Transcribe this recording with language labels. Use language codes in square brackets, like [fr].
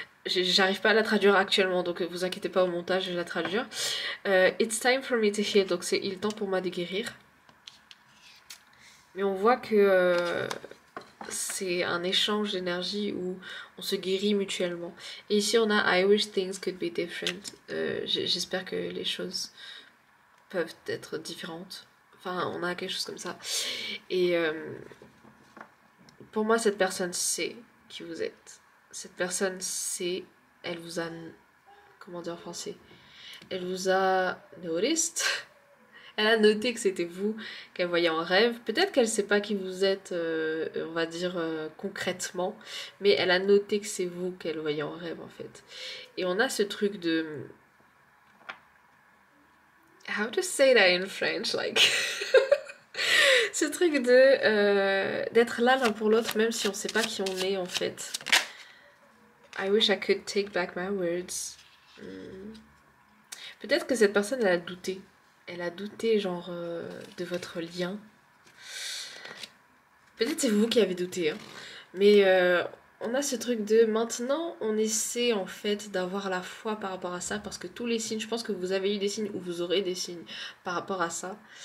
[fr] J'arrive pas à la traduire actuellement donc vous inquiétez pas au montage je vais la traduire. [en] It's time for me to heal, [fr] donc c'est il est temps pour moi de guérir. Mais on voit que c'est un échange d'énergie où on se guérit mutuellement. Et ici on a [en] I wish things could be different. [fr] J'espère que les choses peuvent être différentes. Enfin on a quelque chose comme ça. Et pour moi cette personne sait qui vous êtes. Cette personne sait, elle vous a, comment dire en français, elle vous a noticed. Elle a noté que c'était vous qu'elle voyait en rêve. Peut-être qu'elle ne sait pas qui vous êtes, on va dire concrètement, mais elle a noté que c'est vous qu'elle voyait en rêve en fait. Et on a ce truc de... [en] How to say that in French, like... [fr] ce truc de d'être là l'un pour l'autre même si on ne sait pas qui on est en fait. [en] I wish I could take back my words. [fr] Peut-être que cette personne elle a douté. Elle a douté genre de votre lien. Peut-être c'est vous qui avez douté. Hein. Mais on a ce truc de maintenant on essaie en fait d'avoir la foi par rapport à ça. Parce que tous les signes, je pense que vous avez eu des signes ou vous aurez des signes par rapport à ça.